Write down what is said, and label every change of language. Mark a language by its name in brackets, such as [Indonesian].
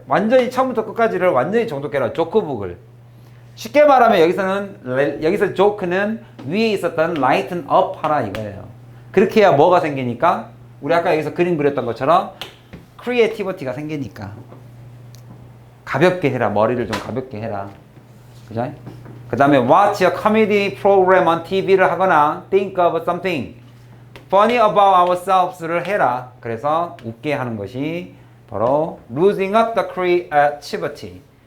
[Korean] 완전히 처음부터 끝까지를 완전히 정독해라. 조크북을. 쉽게 말하면 여기서 조크는 위에 있었던 [English] lighten up [Korean] 하라 이거예요. 그렇게 해야 뭐가 생기니까? 우리 아까 여기서 그림 그렸던 것처럼 크리에이티비티가 생기니까. 가볍게 해라. 머리를 좀 가볍게 해라. 그죠? [English] 그 다음에 watch a comedy program on TV를 [Korean] 하거나 [English] think of something funny about ourselves를 [Korean] 해라. 그래서 웃게 하는 것이 바로 [English] losing up the creativity.